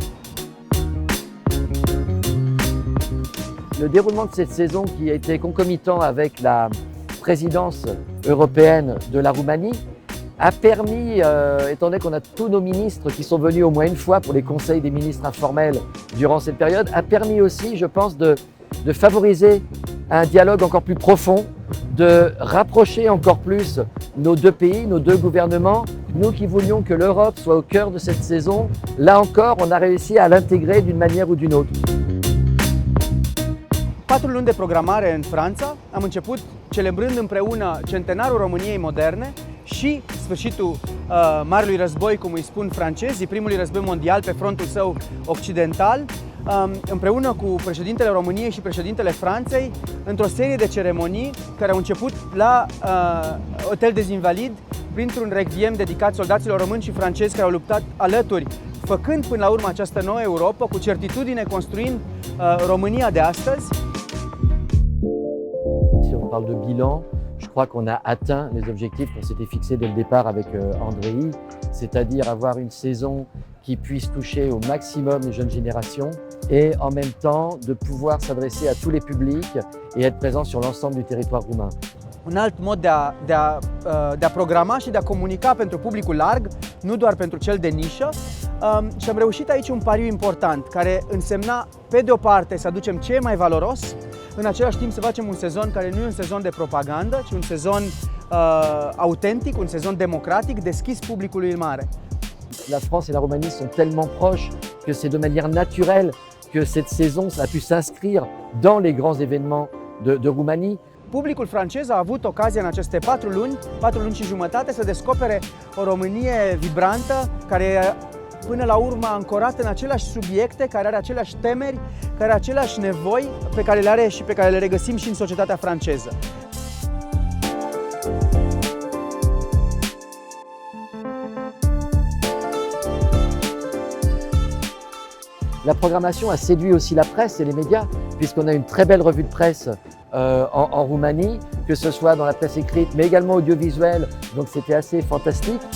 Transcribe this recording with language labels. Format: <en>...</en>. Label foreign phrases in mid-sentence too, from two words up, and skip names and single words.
<fr>Le déroulement de cette saison qui a été concomitant avec la présidence européenne de la Roumanie a permis, étant donné qu'on a tous nos ministres qui sont venus au moins une fois pour les conseils des ministres informels durant cette période, a permis aussi, je pense, de favoriser un dialogue encore plus profond, de rapprocher encore plus nos deux pays, nos deux gouvernements. Nous qui voulions que l'Europe soit au cœur de cette saison, là encore, on a réussi à l'intégrer d'une manière ou d'une autre.</fr> <ro>4 luni de programare în Franța, am început celebrând împreună centenarul României moderne și sfârșitul Marelui Război, cum îi spun francezii, primului război mondial pe frontul său occidental, împreună cu președintele României și președintele Franței, într-o serie de ceremonii care au început la Hotel des Invalides, printr-un requiem dedicat soldaților români și francezi care au luptat alături, făcând până la urmă această nouă Europa, cu certitudine construind România de astăzi.</ro> <fr>Si on parle de bilan, je crois qu'on a atteint les objectifs qu'on s'était fixés dès le départ avec Andrei, c'est-à-dire avoir une saison qui puisse toucher au maximum les jeunes générations et en même temps de pouvoir s'adresser à tous les publics et être présent sur l'ensemble du territoire roumain.</fr> <ro>Un alt mod de a programa și de a comunica pentru publicul larg, nu doar pentru cel de nișă. Și am reușit aici un pariu important, care însemna, pe de o parte, să aducem ce e mai valoros, în același timp să facem un sezon care nu e un sezon de propagandă, ci un sezon autentic, un sezon democratic, deschis publicului mare.</ro> <fr>La France et la Roumanie sont tellement proches que c'est de manière naturelle que cette saison a pu s'inscrire dans les grands événements de Roumanie.</fr> <ro>Publicul francez a avut ocazia în aceste 4 luni și jumătate să descopere o Românie vibrantă, care e până la urmă ancorată în aceleași subiecte, care are aceleași temeri, care are aceleași nevoi pe care le are și pe care le regăsim și în societatea franceză.</ro> <fr>La programmation a séduit aussi la presse et les médias, puisqu'on a une très belle revue de presse en Roumanie, que ce soit dans la presse écrite, mais également audiovisuelle, donc c'était assez fantastique.</fr>